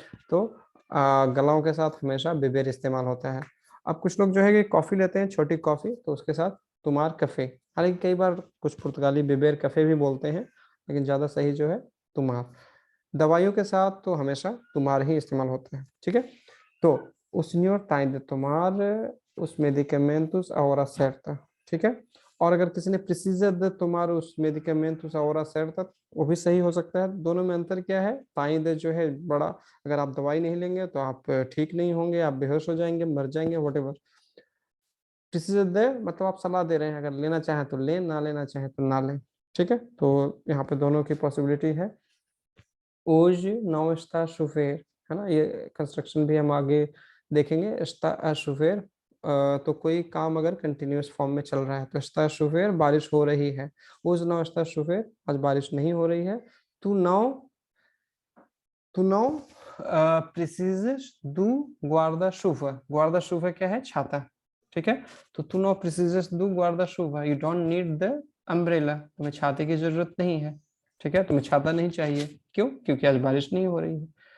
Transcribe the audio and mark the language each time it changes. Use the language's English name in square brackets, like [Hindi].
[Hindi] तो गलाओं के साथ हमेशा बेबेर इस्तेमाल होता है। अब कुछ लोग जो है कि कॉफी लेते हैं, छोटी कॉफी, तो उसके साथ तुम्हार कफे। हालांकि कई बार कुछ पुर्तगाली बेबेर कफे भी बोलते हैं, लेकिन ज्यादा सही जो है तुम्हार। दवाइयों के साथ तो हमेशा तुम्हार ही इस्तेमाल होता है, ठीक है। [Portuguese] तो o senhor tem de tomar os medicamentos a hora certa, [Hindi] ठीक है। और अगर किसी ने [Portuguese] precisa de tomar os medicamentos a hora certa, [Hindi] वो भी सही हो सकता है। दोनों में अंतर क्या है, ताई दे जो है बड़ा, अगर आप दवाई नहीं लेंगे तो आप ठीक नहीं होंगे, आप बेहोश हो जाएंगे, मर जाएंगे, वटेवर। [Portuguese] precisa de [Hindi] मतलब आप सलाह दे रहे हैं, अगर लेना चाहें तो लें, ना लेना चाहें तो ना लें, ठीक है। तो यहाँ पे दोनों की पॉसिबिलिटी है। [Portuguese] hoje não está a chover, [Hindi] है ना। ये कंस्ट्रक्शन भी हम आगे देखेंगे। [Portuguese] está a chover, [Hindi] तो कोई काम अगर कंटिन्यूअस फॉर्म में चल रहा है तो está a chover, बारिश हो रही है। [Portuguese] hoje não está a chover, [Hindi] आज बारिश नहीं हो रही है। [Portuguese] tu não precisas do guarda-chuva। [Hindi] guarda-chuva क्या है, छाता, ठीक है। तो [Portuguese] tu não precisas do guarda-chuva, [English] you don't need the umbrella, [Hindi] तुम्हें छाते की जरूरत नहीं है, ठीक है। तुम्हें छाता नहीं चाहिए, क्यों, क्योंकि आज बारिश नहीं हो रही है।